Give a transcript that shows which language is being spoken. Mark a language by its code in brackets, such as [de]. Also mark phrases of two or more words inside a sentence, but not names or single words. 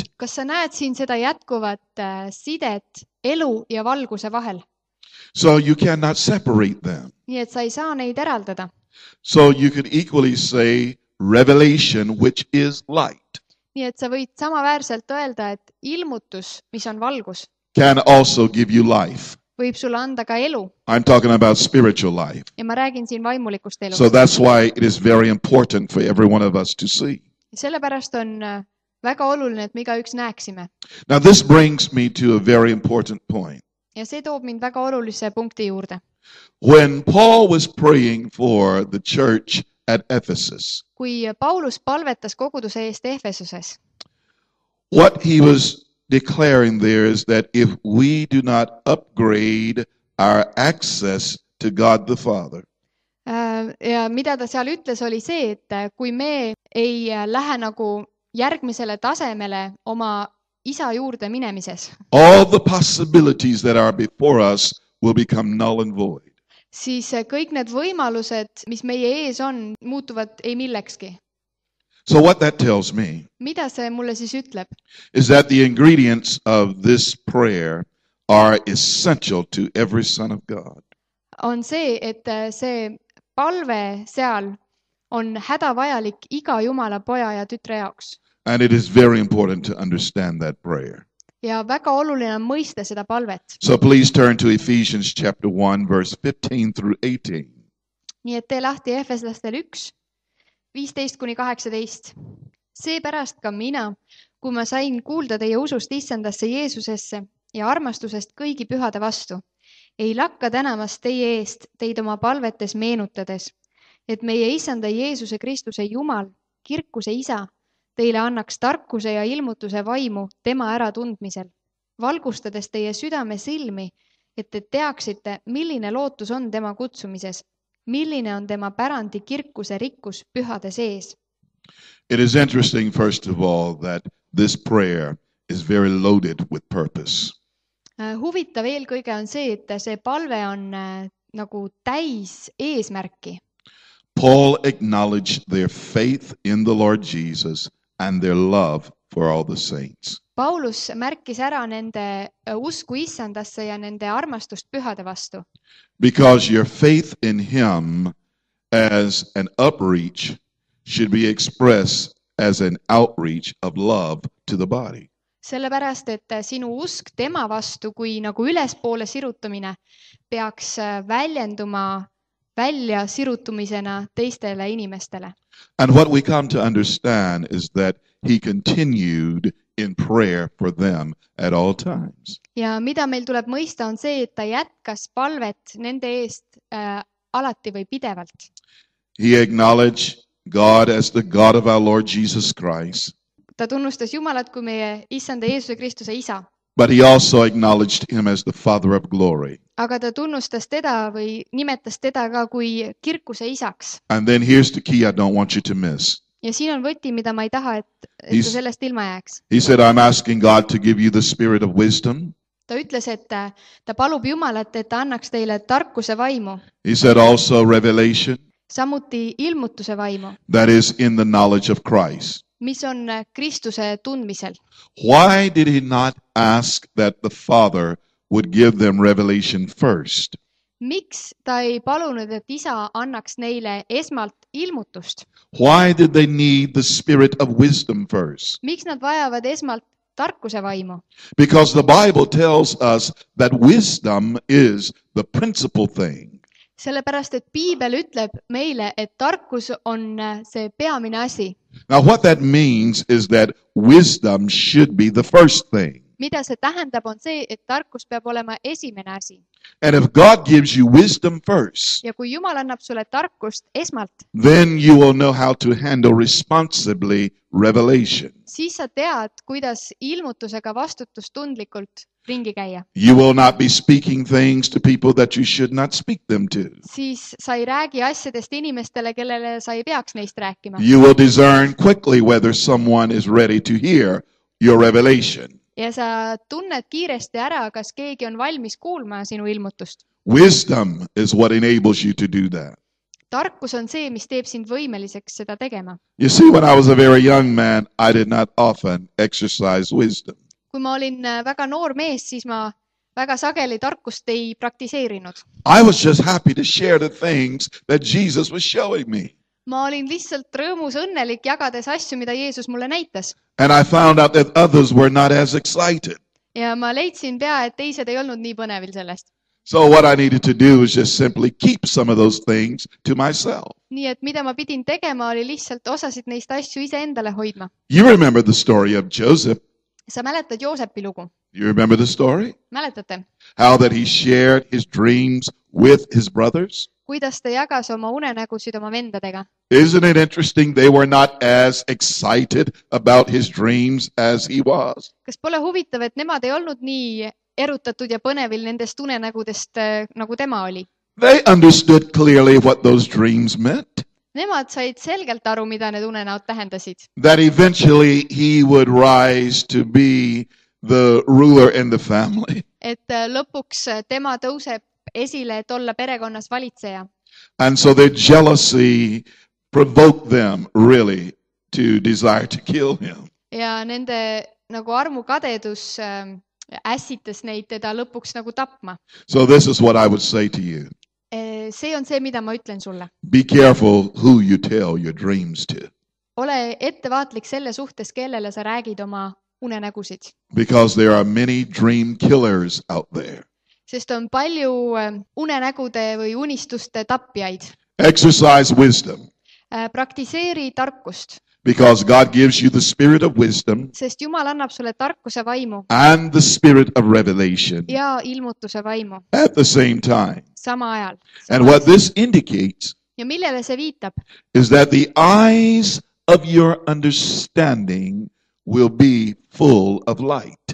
[et] kas sa näed siin seda jätkuvat sidet elu ja valguse vahel? [en] So you cannot separate them. [et] Nii et sa ei saa neid eraldada. [en] So you could equally say revelation, which is light, [et] Nii et sa võid samaväärselt öelda, et ilmutus, mis on valgus, [en] can also give you life. [et] võib sulle anda ka elu. [en] I'm talking about spiritual life. [et] Ja ma räägin siin vaimulikust elust. [en] So that's why it is very important for every one of us to see. [et] Sellepärast on väga oluline, et me igaüks näeksime. [en] Now this brings me to a very important point. [et] Ja see toob mind väga olulise punkti juurde. [en] When Paul was praying for the church at Ephesus, [et] Kui Paulus palvetas koguduse eest Efesuses, [en] what he was declaring there is that if we do not upgrade our access to God the Father, [et] ja mida ta seal ütles, oli see, et kui me ei lähe nagu järgmisele tasemele oma isa juurde minemises, [en] all the possibilities that are before us will become null and void. [et] siis kõik need võimalused, mis meie ees on, muutuvad ei millekski. [en] So what that tells me [et] Mida see mulle siis ütleb? [en] is that the ingredients of this prayer are essential to every son of God. [et] On see, et see palve seal on hädavajalik iga Jumala poja ja tütre jaoks. [en] And it is very important to understand that prayer. [et] Ja väga oluline on mõista seda palvet. [en] So please turn to Ephesians chapter 1, verse 15 through 18. [et] Nii et tee lahti Efeslastel 1, 15-18. Seepärast ka mina, kui ma sain kuulda teie usust issandasse Jeesusesse ja armastusest kõigi pühade vastu, ei lakka tänamast teie eest teid oma palvetes meenutades, et meie issanda Jeesuse Kristuse Jumal, kirkuse isa, teile annaks tarkuse ja ilmutuse vaimu tema äratundmisel, valgustades teie südame silmi, et te teaksite, milline lootus on tema kutsumises, milline on tema pärandi kirkuse rikkus pühade sees. [en] It is interesting, first of all, that this prayer is very loaded with purpose. [et] Huvitav eelkõige on see, et see palve on nagu täis eesmärki. [en] Paul acknowledged their faith in the Lord Jesus and their love for all the saints. [et] Paulus märkis ära nende usku issandasse ja nende armastust pühade vastu. [en] Because your faith in him as an upreach should be expressed as an outreach of love to the body. [et] Sellepärast, et sinu usk tema vastu kui nagu ülespoole sirutamine peaks väljenduma välja sirutumisena teistele inimestele. [en] And what we come to understand is that he continued in prayer for them at all times. [et] Ja mida meil tuleb mõista on see, et ta jätkas palvet nende eest alati või pidevalt. [en] He acknowledged God as the God of our Lord Jesus Christ. [et] Ta tunnustas Jumalat kui meie issanda Jeesuse Kristuse isa. [en] But he also acknowledged him as the Father of glory. [et] Aga ta tunnustas teda või nimetas teda ka kui kirkuse isaks. [en] And then here's the key I don't want you to miss. [et] Ja siin on võti, mida ma ei taha, et ta sellest ilma jääks. [en] He said, I'm asking God to give you the spirit of wisdom. [et] Ta ütles, et ta palub Jumalat, et ta annaks teile tarkuse vaimu. [en] He said also revelation. [et] Samuti ilmutuse vaimu. [en] That is in the knowledge of Christ. [et] Mis on Kristuse tundmisel. [en] Why did he not ask that the Father would give them revelation first? [et] Miks ta ei palunud, et isa annaks neile esmalt ilmutust? [en] Why did they need the spirit of wisdom first? [et] Miks nad vajavad esmalt tarkuse vaimu? [en] Because the Bible tells us that wisdom is the principal thing. [et] Sellepärast, et Piibel ütleb meile, et tarkus on see peamine asi. [en] Now what that means is that wisdom should be the first thing. [et] Mida see tähendab on see, et tarkus peab olema esimene asi. [en] And if God gives you wisdom first, [et] Ja kui Jumal annab sulle tarkust esmalt, [en] then you will know how to handle responsibly revelation. [et] siis sa tead, kuidas ilmutusega vastutustundlikult ringi käia. [en] You will not be speaking things to people that you should not speak them to. [et] Siis sa ei räägi asjadest inimestele, kellele sa ei peaks neist rääkima. [en] You will discern quickly whether someone is ready to hear your revelation. [et] Ja sa tunned kiiresti ära, kas keegi on valmis kuulma sinu ilmutust. [en] Wisdom is what enables you to do that. [et] tarkus on see, mis teeb sind võimeliseks seda tegema. [en] You see, when I was a very young man, I did not often exercise wisdom. [et] Kui ma olin väga noor mees, siis ma väga sageli tarkust ei praktiseerinud. [en] I was just happy to share the things that Jesus was showing me. [et] Ma olin lihtsalt rõõmus õnnelik jagades asju, mida Jeesus mulle näitas. [en] And I found out that others were not as excited. [et] Ja ma leidsin pea, et teised ei olnud nii põnevil sellest. [en] So what I needed to do was just simply keep some of those things to myself. [et] Nii et mida ma pidin tegema, oli lihtsalt osasid neist asju iseendale hoidma. [en] You remember the story of Joseph. [et] Sa mäletad Joosepi lugu? [en] You remember the story? [et] Mäletate? [en] How that he shared his dreams with his brothers? [et] Kuidas ta jagas oma unenägusid oma vendadega? [en] Isn't it interesting? They were not as excited about his dreams as he was. [et] Kas pole huvitav, et nemad ei olnud nii erutatud ja põnevil nendest unenägudest, nagu tema oli? [en] They understood clearly what those dreams meant. [et] Nemad said selgelt aru, mida need unenäod tähendasid. [en] That eventually he would rise to be the ruler in the family. [et] Et lõpuks tema tõuseb esile, et olla perekonnas valitseja. [en] And so their jealousy provoked them really to desire to kill him. [et] Ja nende nagu armukadedus ässitas neid teda lõpuks nagu tapma. [en] So this is what I would say to you. [et] See on see, mida ma ütlen sulle. [en] Be careful who you tell your dreams to. [et] Ole ettevaatlik selle suhtes, kellele sa räägid oma unenägusid. [en] Because there are many dream killers out there. [et] Sest on palju unenägude või unistuste tapjaid. [en] Exercise wisdom. [et] Praktiseeri tarkust. [en] Because God gives you the spirit of wisdom. [et] Sest Jumal annab sulle tarkuse vaimu. [en] And the spirit of revelation. [et] Ja ilmutuse vaimu. [en] At the same time. [et] Sama ajal. [en] And what this indicates. [et] Ja millele see viitab? [en] Is that the eyes of your understanding will be full of light.